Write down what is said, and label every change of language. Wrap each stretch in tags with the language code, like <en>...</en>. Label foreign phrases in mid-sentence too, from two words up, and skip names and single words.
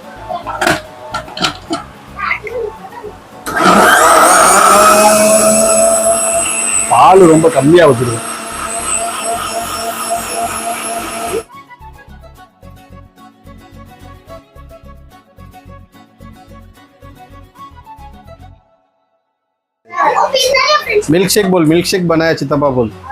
<ta>பால் ரொம்ப கம்மியா வச்சிருக்கு.</ta> <en>milk shake</en> <hi>बनाया चितप्पा बोल.</hi>